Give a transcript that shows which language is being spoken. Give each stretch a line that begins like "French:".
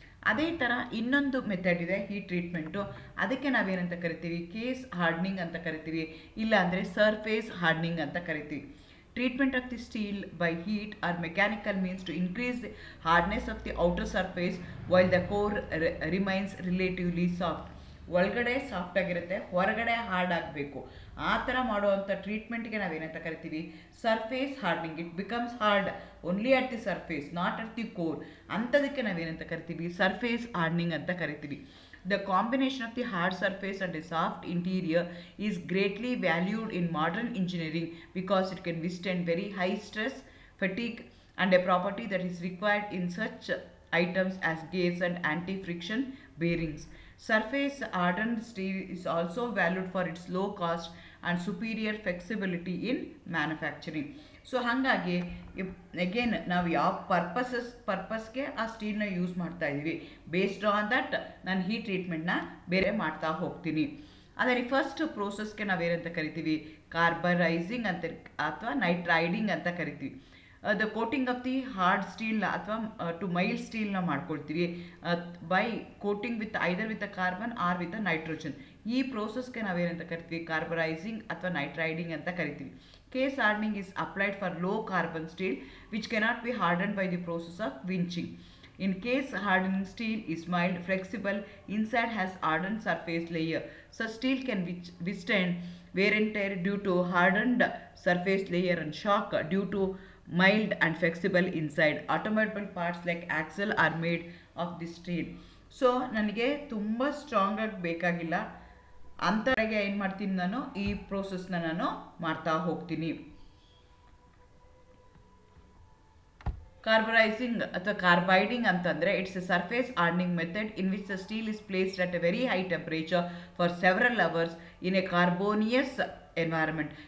Kannada: ಅದೇ ಥರ ಇನ್ನೊಂದು ಮೆಥಡ್ ಇದೆ ಹೀಟ್ ಟ್ರೀಟ್ಮೆಂಟು, ಅದಕ್ಕೆ ನಾವೇನಂತ ಕರಿತೀವಿ, ಕೇಸ್ ಹಾರ್ಡ್ನಿಂಗ್ ಅಂತ ಕರಿತೀವಿ, ಇಲ್ಲ ಅಂದರೆ ಸರ್ಫೇಸ್ ಹಾರ್ಡ್ನಿಂಗ್ ಅಂತ ಕರಿತೀವಿ.
English: Treatment of the steel by heat or mechanical means to increase the hardness of the outer surface while the core remains relatively soft.
Kannada: ಒಳಗಡೆ ಸಾಫ್ಟ್ ಆಗಿರುತ್ತೆ, ಹೊರಗಡೆ ಹಾರ್ಡ್ ಆಗಬೇಕು. ಆ ಥರ ಮಾಡುವಂಥ ಟ್ರೀಟ್ಮೆಂಟ್ಗೆ ನಾವೇನಂತ ಕರಿತೀವಿ? Surface hardening.
English: It becomes hard only at the surface, not at the core.
Kannada: ಅಂಥದಕ್ಕೆ ನಾವೇನಂತ ಕರಿತೀವಿ? ಸರ್ಫೇಸ್ ಹಾರ್ಡ್ನಿಂಗ್ ಅಂತ ಕರಿತೀವಿ.
English: The combination of the hard surface and a soft interior is greatly valued in modern engineering because it can withstand very high stress, fatigue, and a property that is required in such items as gears and anti-friction bearings. Surface hardened steel is also valued for its low cost and superior flexibility in manufacturing.
Kannada: So ಹಾಗಾಗಿ again ನಾವು ಯಾವ ಪರ್ಪಸ್ಗೆ ಆ ಸ್ಟೀಲ್ನ use ಮಾಡ್ತಾ ಇದ್ದೀವಿ,
English: based on that
Kannada: ನಾನು heat ಟ್ರೀಟ್ಮೆಂಟ್ನ ಬೇರೆ ಮಾಡ್ತಾ ಹೋಗ್ತೀನಿ. ಅದರಲ್ಲಿ ಫಸ್ಟ್ ಪ್ರೋಸೆಸ್ಗೆ ನಾವೇನಂತ ಕರಿತೀವಿ? ಕಾರ್ಬರೈಸಿಂಗ್ ಅಂತ ಅಥವಾ ನೈಟ್ರೈಡಿಂಗ್ ಅಂತ ಕರಿತೀವಿ.
English: The coating of the hard ಸ್ಟೀಲ್ನ ಅಥವಾ to mild ಸ್ಟೀಲ್ನ ಮಾಡ್ಕೊಳ್ತೀವಿ by coating with either with a carbon or with a nitrogen.
Kannada: ಈ ಪ್ರೋಸೆಸ್ಗೆ ನಾವೇನಂತ ಕರಿತೀವಿ? ಕಾರ್ಬರೈಸಿಂಗ್ ಅಥವಾ ನೈಟ್ರೈಡಿಂಗ್ ಅಂತ ಕರಿತೀವಿ.
English: Case hardening is applied for low carbon steel which cannot be hardened by the process of winching. In case hardening, steel is mild, flexible, inside has hardened surface layer. So steel can withstand wear and tear due to hardened surface layer and shock due to mild and flexible inside. Automobile parts like axle are made of this steel.
Kannada: So ನನಗೆ ತುಂಬ strong ಆಗಿ ಬೇಕಾಗಿಲ್ಲ ಅಂಥವ್ರಿಗೆ ಏನು ಮಾಡ್ತೀನಿ? ನಾನು ಈ ಪ್ರೋಸೆಸ್ನ ನಾನು ಮಾಡ್ತಾ ಹೋಗ್ತೀನಿ.
English: carburising
Kannada: ಅಥವಾ ಕಾರ್ಬೈಡಿಂಗ್ ಅಂತಂದರೆ
English: It's a surface hardening method in which the steel is placed at a very high temperature for several hours in a carbonaceous environment.